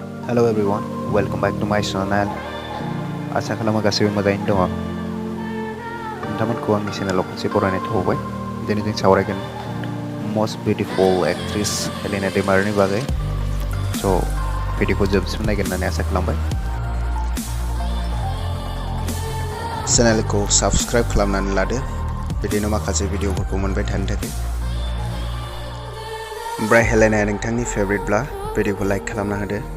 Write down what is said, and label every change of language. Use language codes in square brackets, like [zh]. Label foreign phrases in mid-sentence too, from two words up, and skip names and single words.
[en] Hello everyone, welcome back to my channel. [brx] आसा खालामो गासैबो मोजाङैनो दङ। नोंथांमोनखौ आंनि चेनेलाव खनसे बरायनाय थाबाय। दिनै जों सावरायगोन [en] most beautiful actress [brx] हेलेना डेमारनि बागै। स' भिडिअखौ जोबसिम नायगोन होननानै आसा खालामबाय। चेनेलखौ साबस्क्राइब खालामनानै लादो बिदिनो माखासे भिडिअफोरखौ मोनबाय थानो थाखाय। ओमफ्राय हेलेनाया नोंथांनि फेभरेटब्ला भिडिअखौ लाइक खालामना होदो।